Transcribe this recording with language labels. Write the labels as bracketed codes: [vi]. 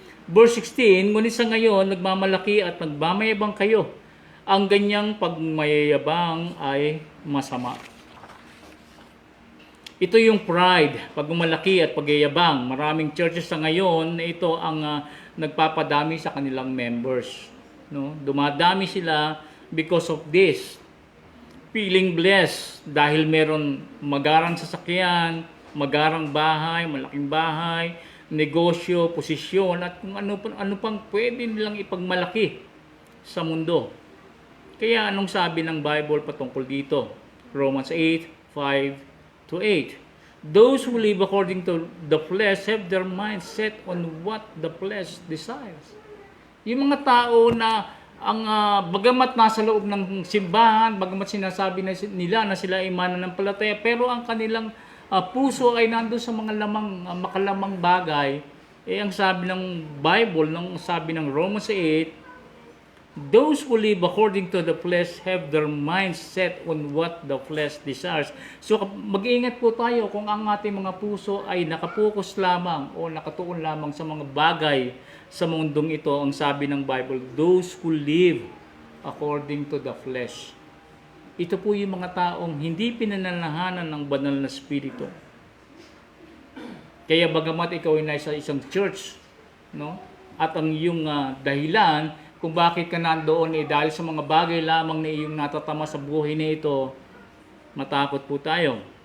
[tl] Verse 16, ngunit sa ngayon, nagmamalaki at nagmamayabang kayo. Ang ganyang pagmayayabang ay masama. Ito yung pride, pagmamalaki at pagyayabang. Maraming churches sa ngayon na ito ang nagpapadami sa kanilang members. No? Dumadami sila [en] because of this. Feeling blessed [tl] dahil meron magarang sasakyan, magarang bahay, malaking bahay, negosyo, posisyon, at kung ano pang pwede nilang ipagmalaki sa mundo. Kaya anong sabi ng Bible patungkol dito? Romans 8:5-8. [en] Those who live according to the flesh have their mind set on what the flesh desires. [tl] Yung mga tao na bagamat nasa loob ng simbahan, bagamat sinasabi nila na sila ay mananampalataya, pero ang kanilang puso ay nandun sa mga makalamang bagay. Ang sabi ng Bible, sabi ng Romans 8, [en] those who live according to the flesh have their minds set on what the flesh desires. [tl] So mag-iingat po tayo kung ang ating mga puso ay nakapokus lamang o nakatuon lamang sa mga bagay sa mundong ito. Ang sabi ng Bible, [en] those who live according to the flesh. [tl] Ito po yung mga taong hindi pinananahanan ng banal na spirito. Kaya bagamat ikaw ay nasa isang church, no? At ang iyong dahilan kung bakit ka nandoon dahil sa mga bagay lamang na iyong natatama sa buhay na ito, matakot po tayo.